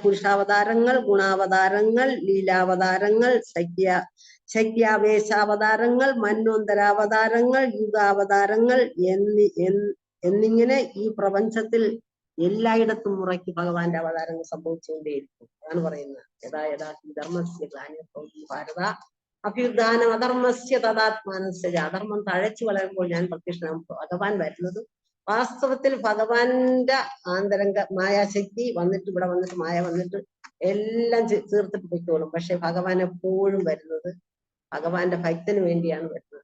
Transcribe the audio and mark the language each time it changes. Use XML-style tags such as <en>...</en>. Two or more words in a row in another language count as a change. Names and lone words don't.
<ml>പുരുഷാവതാരങ്ങൾ, ഗുണാവതാരങ്ങൾ, ലീലാവതാരങ്ങൾ, ശക്യാവേശാവതാരങ്ങൾ, മന്വന്തരാവതാരങ്ങൾ, യുഗാവതാരങ്ങൾ എന്നിങ്ങനെ ഈ പ്രപഞ്ചത്തിൽ എല്ലായിടത്തും മുറയ്ക്ക് ഭഗവാന്റെ അവതാരങ്ങൾ സംഭവിച്ചുകൊണ്ടേയിരിക്കും. അതാണ് പറയുന്നത്.</ml> <sa>യഥാ ധർമ്മസ്യ ഗ്ലാനിർഭവതി ഭാരത അഭ്യുത്ഥാനം അധർമ്മസ്യ തദാത്മാനസ്യ.</sa> <ml>അധർമ്മം തഴച്ചു വളരുമ്പോൾ ഞാൻ പ്രത്യക്ഷനാകും. ഭഗവാൻ വരുന്നത് വാസ്തവത്തിൽ ഭഗവാന്റെ ആന്തരംഗ മായാശക്തി വന്നിട്ട് ഇവിടെ വന്നിട്ട് മായ വന്നിട്ട് എല്ലാം തീർത്തിട്ട് പൊയ്ക്കോളും. പക്ഷെ ഭഗവാൻ എപ്പോഴും വരുന്നത് ഭഗവാന്റെ ഭക്തന് വേണ്ടിയാണ് വരുന്നത്.</ml>